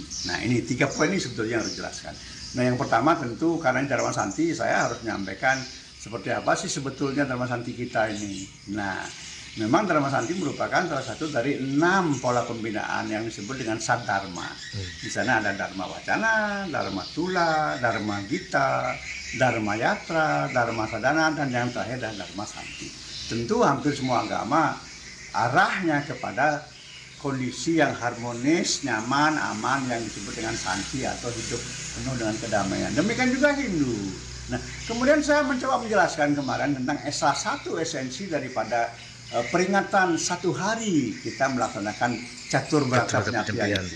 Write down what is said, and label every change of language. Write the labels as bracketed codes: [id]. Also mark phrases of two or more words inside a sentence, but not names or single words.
[id] Nah, ini 3 poin ini sebetulnya yang harus dijelaskan. Nah, yang pertama tentu karena ini Dharma Santi, saya harus menyampaikan seperti apa sih sebetulnya Dharma Santi kita ini. Nah, memang Dharma Santi merupakan salah satu dari 6 pola pembinaan yang disebut dengan Sadharma. Di sana ada Dharma Wacana, Dharma Tula, Dharma Gita, Dharma Yatra, Dharma Sadhana, dan yang terakhir adalah Dharma Santi. Tentu hampir semua agama arahnya kepada kondisi yang harmonis, nyaman, aman yang disebut dengan santi atau hidup penuh dengan kedamaian. Demikian juga Hindu. Nah, kemudian saya mencoba menjelaskan kemarin tentang salah satu esensi daripada peringatan 1 hari kita melaksanakan catur berangkat penyapian itu.